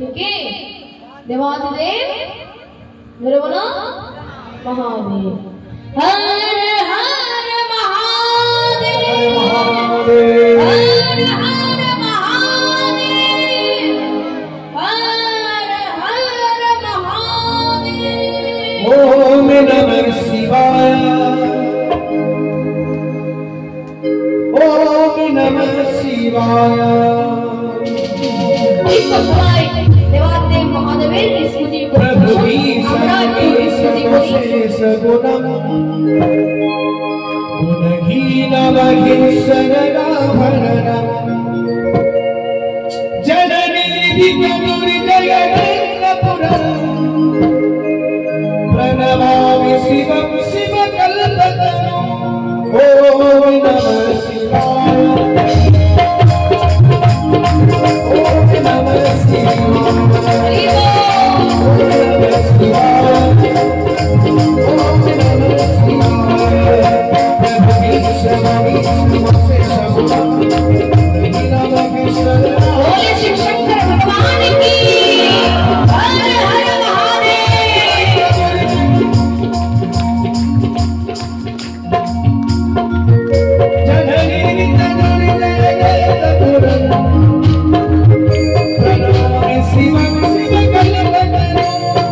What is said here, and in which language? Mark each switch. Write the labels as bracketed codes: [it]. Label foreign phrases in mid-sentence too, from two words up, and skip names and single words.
[bn] কে? দেবাদিদেব। ধরে বলো মহাদেব। [hi] हर हर महादेव, हर हर महादेव, हर हर महादेव। [sa] ওম নমঃ শিবায়, ওম নমঃ শিবায়। [bn] দেবাদেব মহাদেবের স্তুতি করি। [sa] गुणम गुणहीनमहिषरणाभरणम् जननी वितनुर्जयनेत्रपुरम् प्रणमामि शिवं शिवकल्पतरुम्। ॐ नमः शिवाय, ॐ नमः शिवाय, [hi] बोले शिव शंकर भगवान की। हर हर महादेव। [sa] जननी तनुर्जयनेत्रपुरम् प्रणमामि शिवं शिवकल्पतरुम्।